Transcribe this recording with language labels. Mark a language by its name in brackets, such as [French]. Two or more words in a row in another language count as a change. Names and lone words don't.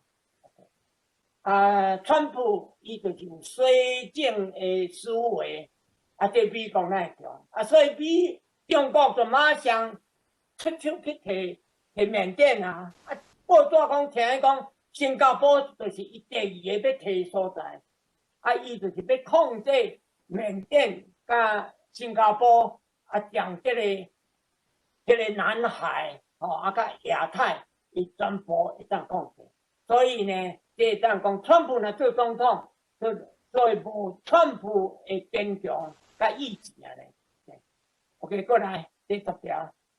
[Min Nan Chinese] 啊，川普伊就是有绥靖的思维，啊，这美国那强啊，所以中国就马上出手去摕缅甸啊，报纸讲听讲新加坡就是伊第二个要摕所在，伊就是要控制缅甸甲新加坡将这个南海甲亚太，伊全部会当控制。所以呢，这当讲川普呢做总统，所以无川普的坚强甲意志啊咧。OK， 过来第10条。